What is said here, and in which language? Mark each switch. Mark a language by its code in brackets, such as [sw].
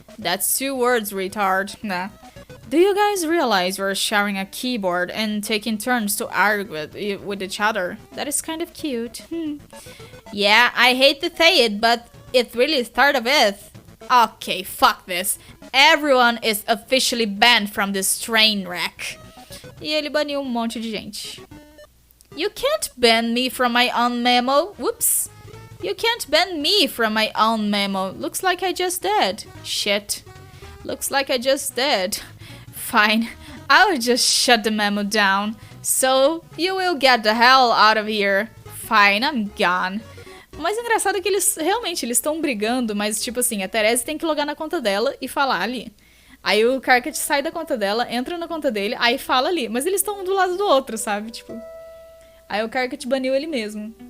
[en] That's 2 words, retard. Nah. Do you guys realize we're sharing a keyboard and taking turns to argue with each other? That is kind of cute. Yeah, I hate to say it, but it really started with... Okay, fuck this. Everyone is officially banned from this train wreck. [pt] E ele baniu monte de gente. [en] You can't ban me from my own memo. Whoops. You can't ban me from my own memo. Looks like I just did. Shit. Looks like I just did. Fine, I'll just shut the memo down. So, you will get the hell out of here. Fine, I'm gone. [pt] O mais engraçado é que eles estão brigando, mas tipo assim, a Therese tem que logar na conta dela e falar ali. Aí o Karkat sai da conta dela, entra na conta dele, aí fala ali. Mas eles estão um do lado do outro, sabe? Tipo. Aí o Karkat baniu ele mesmo.